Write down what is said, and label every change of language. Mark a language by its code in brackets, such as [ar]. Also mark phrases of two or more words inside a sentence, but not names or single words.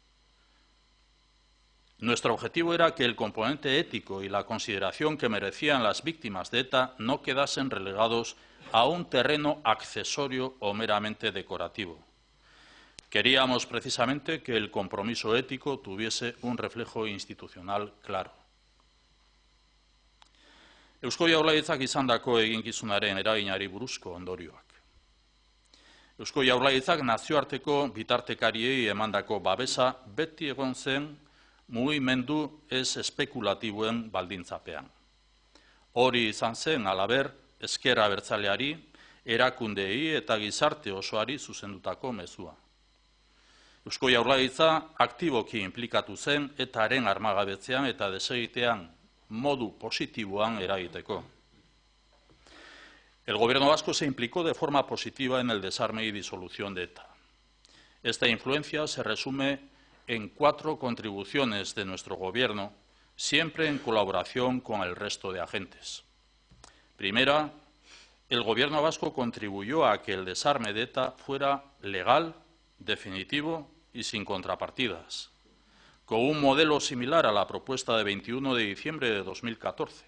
[es] Nuestro objetivo era que el componente ético y la consideración que merecían las víctimas de ETA no quedasen relegados a un terreno accesorio o meramente decorativo. Queríamos precisamente que el compromiso ético tuviese un reflejo institucional claro. [eu] Eusko Jaurlaritzak izandako eginkizunaren eraginari buruzko ondorioak. Eusko Jaurlaritzak nazioarteko bitartekariei emandako babesa beti egon zen mugimendu ez espekulatiboen baldintzapean. Hori izan zen, halaber, ezker abertzaleari erakundeei eta gizarte osoari zuzendutako mezua. Eusko Jaurlaritza aktiboki inplikatu zen eta haren armagabetzean eta desegitean modu positiboan eragiteko. [es] El Gobierno vasco se implicó de forma positiva en el desarme y disolución de ETA. Esta influencia se resume en 4 contribuciones de nuestro Gobierno, siempre en colaboración con el resto de agentes. Primera, el Gobierno vasco contribuyó a que el desarme de ETA fuera legal, definitivo y sin contrapartidas, con un modelo similar a la propuesta de 21 de diciembre de 2014.